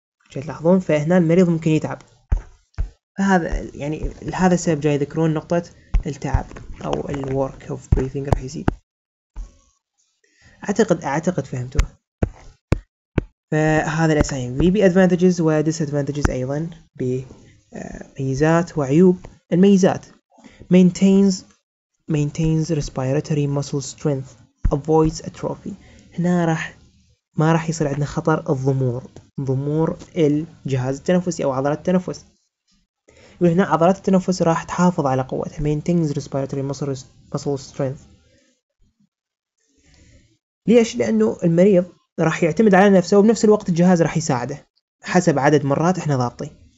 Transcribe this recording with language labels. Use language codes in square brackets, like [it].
[ar] تلاحظون فهنا المريض ممكن يتعب. فهذا يعني لهذا السبب جاي يذكرون نقطة التعب أو الورك اوف بريثنج راح يزيد. أعتقد فهمتوه. فهذا ال SIMV بأدفانتجز وديسادفانتجز أيضا، بميزات وعيوب. [en] الميزات maintains respiratory muscle strength avoids atrophy. [ar] هنا ما راح يصير عندنا خطر ضمور الجهاز التنفسي أو عضلات التنفس. يقول هنا عضلات التنفس راح تحافظ على قوتها. [en] maintains respiratory muscle strength. [ar] ليش؟ لأنه المريض راح يعتمد على نفسه وبنفس الوقت الجهاز راح يساعده حسب عدد مرات احنا ضابطين.